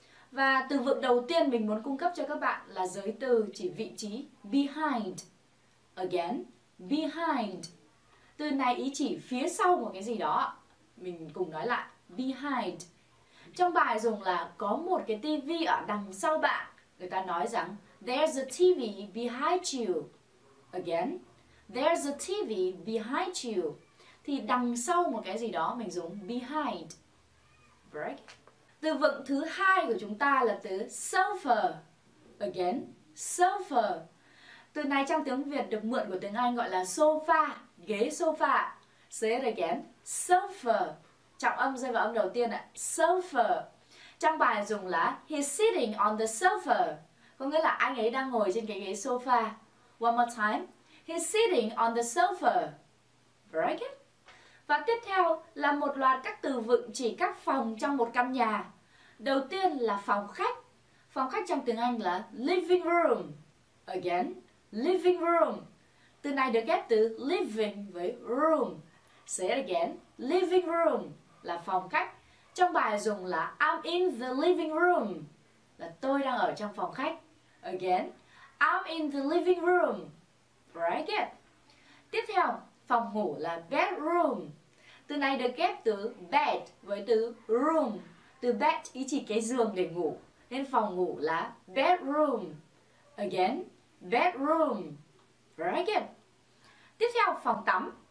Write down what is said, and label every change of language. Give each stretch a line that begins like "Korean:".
Vietnamese: Và từ vựng đầu tiên mình muốn cung cấp cho các bạn là giới từ chỉ vị trí behind.
English: Again, behind.
Vietnamese: Từ này ý chỉ phía sau một cái gì đó. Mình cùng nói lại, behind. Trong bài dùng là có một cái tivi ở đằng sau bạn. Người ta nói rằng
English: there's a TV behind you. Again, there's a TV behind you.
Vietnamese: Thì đằng sau một cái gì đó mình dùng behind.
English: Right?
Vietnamese: Từ vựng thứ hai của chúng ta là từ sofa.
English: Again, sofa.
Vietnamese: Từ này trong tiếng Việt được mượn của tiếng Anh gọi là sofa, ghế sofa.
English: Say it again, sofa.
Vietnamese: Trọng âm rơi vào âm đầu tiên ạ, sofa. Trong bài dùng là
English: he's sitting on the sofa.
Vietnamese: Có nghĩa là anh ấy đang ngồi trên cái ghế sofa.
English: One more time, he's sitting on the sofa. Very good.
Vietnamese: Và tiếp theo là một loạt các từ vựng chỉ các phòng trong một căn nhà. Đầu tiên là phòng khách. Phòng khách trong tiếng Anh là living room.
English: Again, living room.
Vietnamese: Từ này được ghép từ living với room.
English: Say it again, living room
Vietnamese: là phòng khách. Trong bài dùng là
English: I'm in the living room.
Vietnamese: Là tôi đang ở trong phòng khách.
English: Again, I'm in the living room. Very good.
Vietnamese: Tiếp theo, phòng ngủ là bedroom. Từ này được ghép từ bed với từ room. Từ bed ý chỉ cái giường để ngủ, nên phòng ngủ là bedroom.
English: Again, bedroom. Very good.
Vietnamese: Tiếp theo, phòng tắm.